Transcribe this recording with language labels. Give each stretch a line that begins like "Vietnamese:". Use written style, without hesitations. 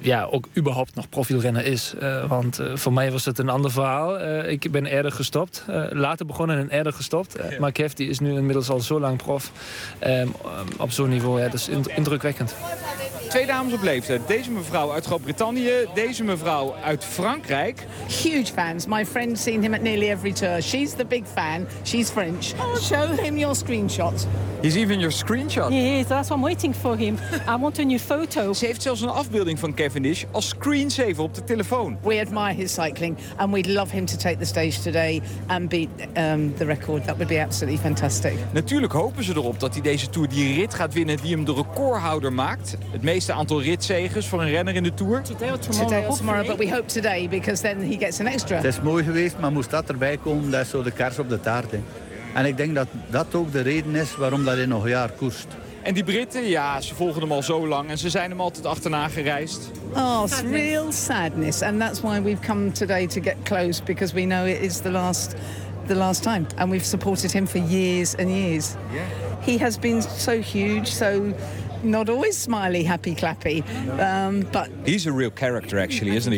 Dutch: Ook überhaupt nog profielrenner is. Want voor mij was het een ander verhaal. Ik ben eerder gestopt. Later begonnen en eerder gestopt. Ja. Maar Kev die is nu inmiddels al zo lang prof. Op zo'n niveau. Ja, dat is indrukwekkend. 2 dames op leeftijd. Deze mevrouw uit Groot-Brittannië. Deze mevrouw uit Frankrijk.
English: Huge fans. My friend's seen him at nearly every tour. She's the big fan. She's French. Show him your screenshot. He's even your screenshot. Yes, that's what I'm waiting for him. I want a new photo.
Dutch: Ze heeft zelfs een afbeelding van Cavendish als screensaver op de telefoon.
English: We admire his cycling and we'd love him to take the stage today and beat the record. That would be absolutely fantastic.
Dutch: Natuurlijk hopen ze erop dat hij deze Tour die rit gaat winnen die hem de recordhouder maakt. Het meeste aantal ritzegers voor een renner in de Tour.
English: Today or tomorrow, but we hope today because then he gets an extra.
Dutch: Het is mooi geweest, maar moest dat erbij komen, dat is zo de kers op de taart. Hè. En ik denk dat dat ook de reden is waarom dat hij nog een jaar koerst. En die Britten, ja, ze volgen hem al zo lang en ze zijn hem altijd achterna gereisd.
English: Oh, it's real sadness. And that's why we've come today to get close. Because we know it is the last time. And we've supported him for years and years. Yeah. He has been so huge, so not always smiley, happy, clappy. But he's a real character, actually, isn't he?